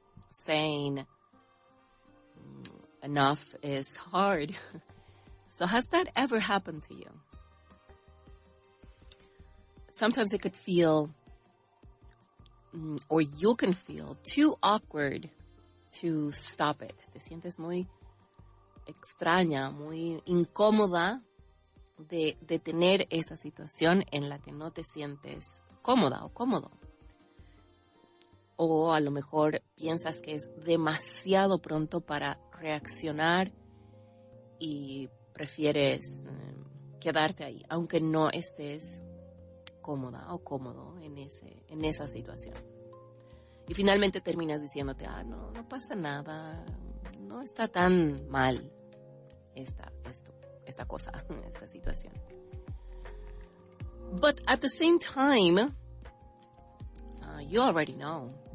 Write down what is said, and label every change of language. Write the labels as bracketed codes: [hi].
[en] Saying enough is hard. So has that ever happened to you? Sometimes it could feel, or you can feel, too awkward to stop it. [es] Te sientes muy extraña, muy incómoda de tener esa situación en la que no te sientes cómoda o cómodo. O a lo mejor piensas que es demasiado pronto para reaccionar y prefieres quedarte ahí, aunque no estés cómoda o cómodo en esa situación. Y finalmente terminas diciéndote, no pasa nada, no está tan mal esta cosa, esta situación. [en] But at the same time, you already know.